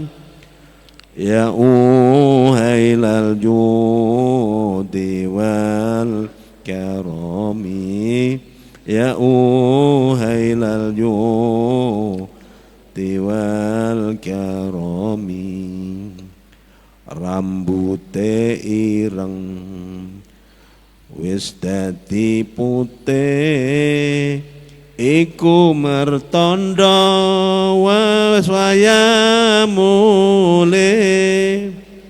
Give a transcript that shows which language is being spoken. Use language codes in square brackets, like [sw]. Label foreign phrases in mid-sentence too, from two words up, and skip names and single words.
[ar] يا أهيل الجود والكرم. يا أهيل الجود والكرم. [jv] Rambute ireng wis dadi putih, iku mertanda wis waya mulih.